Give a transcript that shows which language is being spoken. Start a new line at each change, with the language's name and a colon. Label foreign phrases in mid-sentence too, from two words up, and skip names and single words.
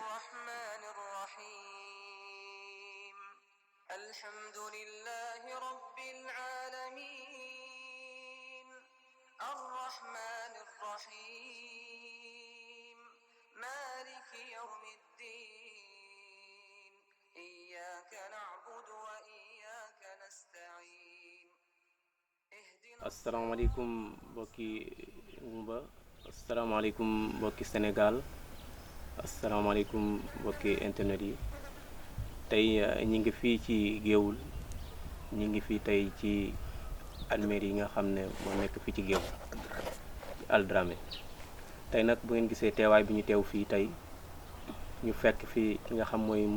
Arabic: الرحمن الرحيم الحمد لله رب العالمين الرحمن الرحيم مالك يوم الدين إياك نعبد وإياك نستعين
Wolof: asalaamaaleykum mbokki Ngumba asalaamaaleykum mbokki Sénégal asalaamaaleykum mbokki internet yi tey ñi ngi fii ci Géoul ñi ngi fii tey ci almeeri yi nga xam ne moo nekk fii ci Géoul Aldramé tey nag bu ngeen gisee teewaay bi ñu teew fii tey ñu fekk fii ki nga xam mooy